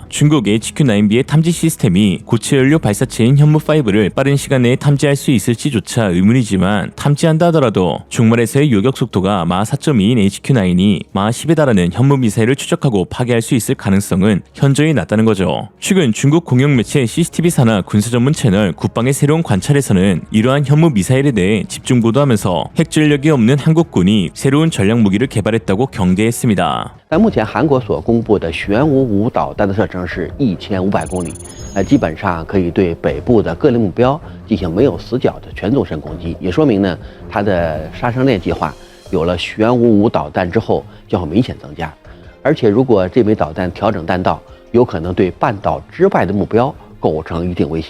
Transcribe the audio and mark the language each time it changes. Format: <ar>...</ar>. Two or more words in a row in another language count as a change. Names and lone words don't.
<ko>중국 HQ-9B의 탐지 시스템이 고체 연료 발사체인 현무5를 빠른 시간 내에 탐지할 수 있을지조차 의문이지만 탐지한다 하더라도 중말에서의 요격 속도가 마하 4.2인 HQ-9이 마하 10에 달하는 현무 미사일을 추적하고 파괴할 수 있을 가능성은 현저히 낮다는 거죠. 최근 중국 공영 매체 CCTV 산하 군사 전문 채널 국방의 새로운 관찰에서는 이러한 현무 미사일에 대해 집중 보도하면서 핵 전력이 없는 한국군이 새로운 전략 무기를 개발했다고 경계했습니다.</ko> <zh>但目前韩国所公布的玄武5导弹的射程是1500公里，基本上可以对北部的各类目标进行没有死角的全纵深攻击，也说明呢，它的杀伤链计划有了玄武5导弹之后将会明显增加，而且如果这枚导弹调整弹道，有可能对半岛之外的目标构成一定威胁。</zh>